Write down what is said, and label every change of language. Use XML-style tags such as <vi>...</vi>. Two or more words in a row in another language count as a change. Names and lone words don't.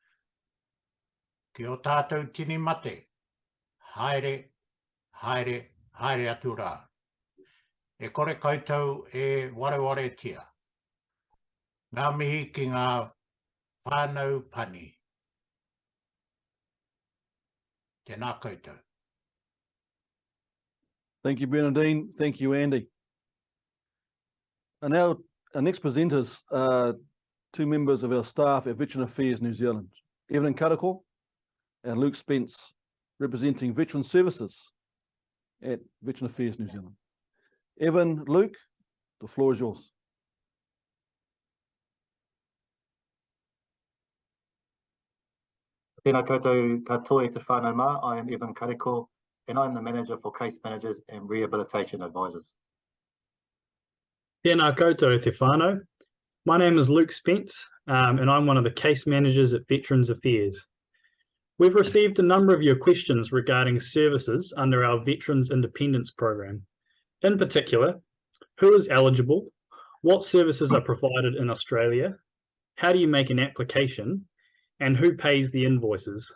<mi>Ki o tātou tini mate, haere, haere, haere atu rā. E kore koutou e wareware tia. Ngā mihi ki ngā whānau pani. Tēnā koutou.</mi> <en>Thank you, Bernadine. Thank you, Andy. And now our next presenters are two members of our staff at Veteran Affairs New Zealand, Evelyn Karako and Luke Spence, representing Veteran Services at Veteran Affairs New Zealand. Evan, Luke, the floor is yours.</en> <mi>Tēnā koutou katoa e te whānau mā.</mi> <en>I am Evan Karako, and I am the Manager for Case Managers and Rehabilitation Advisors.</en> <mi>Tēnā koutou te whānau.</mi> <en>My name is Luke Spence, and I'm one of the case managers at Veterans Affairs. We've received a number of your questions regarding services under our Veterans Independence Program. In particular, who is eligible, what services are provided in Australia, how do you make an application, and who pays the invoices.</en>